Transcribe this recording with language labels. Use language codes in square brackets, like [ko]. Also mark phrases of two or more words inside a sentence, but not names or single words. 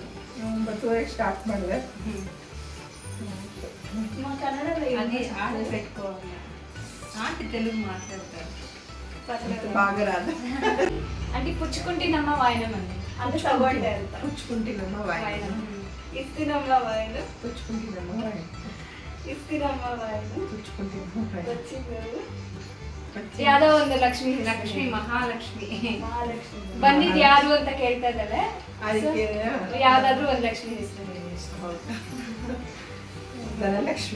[kn] ಸ್ಟಾರ್ಟ್ ಮಾಡಿದೆ. [te] మా కన్నడలో అది ఆడ పెట్టుకోవాలి. ఆంటీ తెలుగు మాట్లాడతారు బాగా రాదు. అంటే పుచ్చుకుంటున్నమ్మా వాయనం అండి. అది తగ్గొట్టే పుచ్చుకుంటున్నమ్మా వాయనం. ఇస్తున్నమ్మా వాయనం. పుచ్చుకుంటున్నమ్మా వాయనం. ఇస్తున్నమ్మా వాయనం. పుచ్చుకుంటున్నమ్మా వాయనం. [kn] వచ్చింది ಯಾವ್ದೋ ಒಂದು ಲಕ್ಷ್ಮಿ ಲಕ್ಷ್ಮಿ ಮಹಾಲಕ್ಷ್ಮಿ ಬಂದಿದ್ ಯಾರು ಅಂತ ಕೇಳ್ತಾ ಇದ್ದಾಳೆ. ಅದಕ್ಕೆ ಯಾವ್ದಾದ್ರು ಒಂದು ಲಕ್ಷ್ಮಿ ಹೆಸರು ಧನಲಕ್ಷ್ಮಿ.